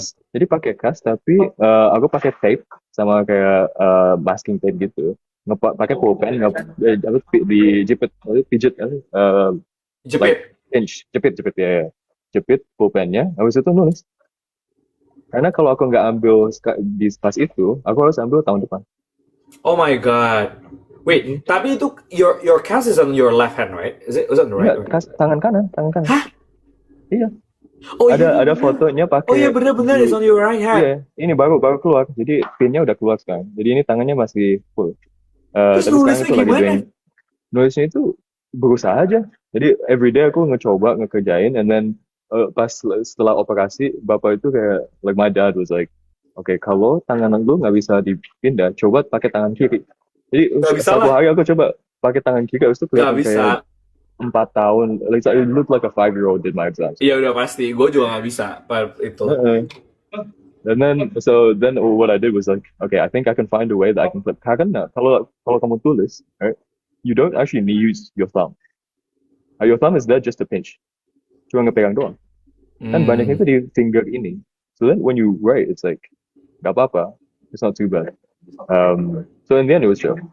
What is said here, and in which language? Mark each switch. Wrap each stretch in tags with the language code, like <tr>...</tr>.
<id>Jadi pakai cast, tapi aku pakai tape sama kayak masking tape gitu. Pakai pulpen, dijepit, pijet, jepit ya. Jepit pulpennya, habis itu nulis. Karena kalau aku nggak ambil di pas itu, aku harus ambil tahun depan.</id> <en>Oh my god. Wait,</en> <id>tapi itu</id> <en>your cast is on your left hand, right? Is it on the right?</en> <id>Enggak, tangan kanan. Hah? Iya. Oh ada fotonya pakai. Oh iya benar</id> <en>it's on your right hand.</en> <id>Iya, ini baru keluar. Jadi pinnya udah keluar sekarang. Jadi ini tangannya masih full. Terus Tapi nulisnya sekarang itu gimana? Nulisnya itu berusaha aja. Jadi</id> <en>everyday</en> <id>aku ngekerjain,</id> <en>and then</en> <id>pas setelah operasi, bapak itu kayak,</id> <en>like my dad was like, okay,</en> <id>kalau tangan lu nggak bisa dipindah, coba pakai tangan kiri. Jadi satu hari aku coba pakai tangan kiri, itu kelihatan kayak 4 tahun.</id> <en>Like, it looked like a 5-year-old did my exams.</en> <id>Iya udah pasti, gue juga nggak bisa itu.</id> <en>And then what I did was like, okay, I think I can find a way that I can flip.</en> <id>Karena kalau kamu tulis,</id> <en>right, you don't actually need to use your thumb. Your thumb is there just to pinch.</en> <id>Cuma ngepegang doang. Kan banyaknya itu di finger ini.</id> <en>So then when you write, it's like,</en> <id>gak apa-apa.</id> <en>It's not too bad. So in the end it was chill.</en>